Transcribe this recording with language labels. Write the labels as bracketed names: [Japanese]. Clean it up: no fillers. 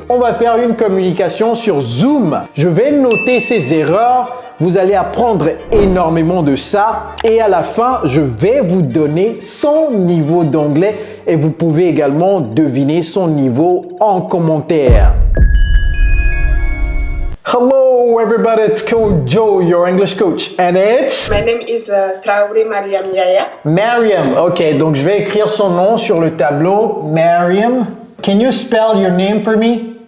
[French] On va faire une communication sur Zoom. Je vais noter ses erreurs. Vous allez apprendre énormément de ça. Et à la fin, je vais vous donner son niveau d'anglais et vous pouvez également deviner son niveau en commentaire. [English] Hello everybody, it's Coach Joe, your English coach, and it's... My name is Traoré Mariam Yaya. [French] Mariam, ok, donc je vais écrire son nom sur le tableau. [English] Mariam, can you spell your name for me?